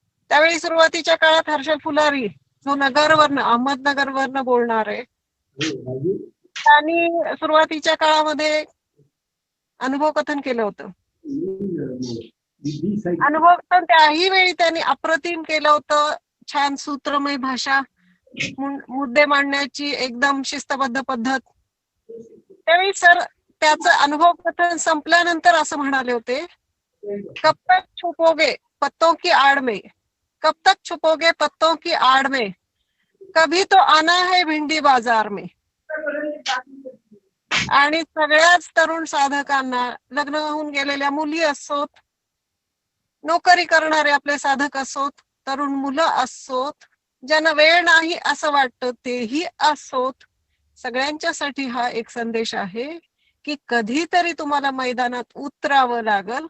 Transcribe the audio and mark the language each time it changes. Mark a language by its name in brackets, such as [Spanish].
[Marathi] त्यावेळी सुरुवातीच्या काळात हर्षल फुलारी, जो अहमदनगरवरनं बोलणार आहे, त्यांनी सुरुवातीच्या काळामध्ये अनुभव कथन केलं होतं. अनुभव कथन त्याही वेळी त्यांनी अप्रतिम केलं होतं. छान सूत्रमय भाषा, मुद्दे मांडण्याची एकदम शिस्तबद्ध पद्धत. त्यावेळी सर त्याचं अनुभव कथन संपल्यानंतर असं म्हणाले होते, [Hindi] कब तक छुपोगे पत्तों की आड़ में, कब तक छुपोगे पत्तों की आड़ में, कभी तो आना है भिंडी बाजार में. [Marathi] आणि सगळ्याच तरुण साधकांना, लग्न होऊन गेलेल्या मुली असोत, नोकरी करणारे आपले साधक असोत, तरुण मुलं असोत, ज्यांना वेळ नाही असं वाटतं तेही असोत, सगळ्यांच्यासाठी हा एक संदेश आहे की कधीतरी तुम्हाला मैदानात उतरावं लागल.